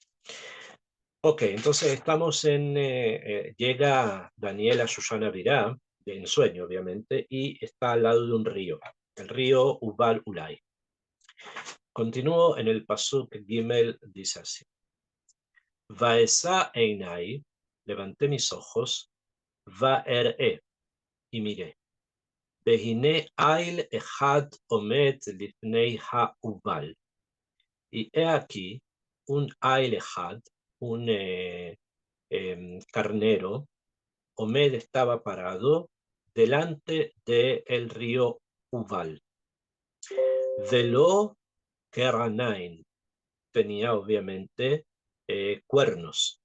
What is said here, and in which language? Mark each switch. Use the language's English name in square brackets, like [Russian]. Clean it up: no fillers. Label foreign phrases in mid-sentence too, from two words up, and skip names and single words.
[Spanish] Ok, entonces llega Daniel a Susana Virá, en sueño obviamente, y está al lado de un río, el río Ubal Ulay. Continúo en el [Hebrew] פסוק גימל, [Spanish] dice así. [Hebrew] ואשא עיני, [Spanish] levanté mis ojos, vaeré, y miré. [Hebrew] והנה איל אחד עומד לפני האובל. [Spanish] Y he aquí un [Hebrew] איל אחד, [Spanish] un carnero, Omed estaba parado delante del río Ubal. [Hebrew] ולו קרניים, [Spanish] tenía obviamente cuernos.